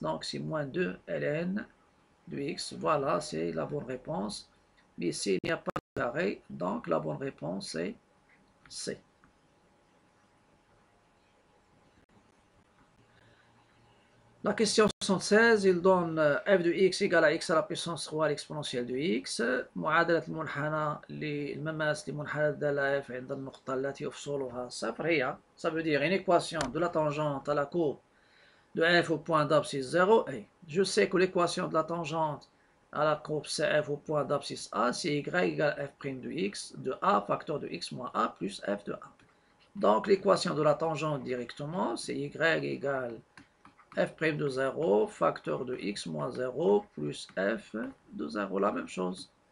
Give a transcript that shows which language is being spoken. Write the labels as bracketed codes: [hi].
[fr] Donc, c'est moins 2 ln de x. Voilà, c'est la bonne réponse. Mais ici, il n'y a pas de carré. Donc, la bonne réponse est C. La question 76, il donne f de x égale à x à la puissance 3 à l'exponentielle de x. [ar] معادلة المنحنى للمماس لمنحنى الدالة f عند النقطة التي أفصولها صفر هي. [fr] Ça veut dire une équation de la tangente à la courbe de f au point d'abscisse 0. Et je sais que l'équation de la tangente à la courbe CF au point d'abscisse A, c'est y égale f' de x de a facteur de x moins a plus f de a. Donc l'équation de la tangente directement, c'est y égale f' de 0, facteur de x moins 0, plus f de 0, la même chose.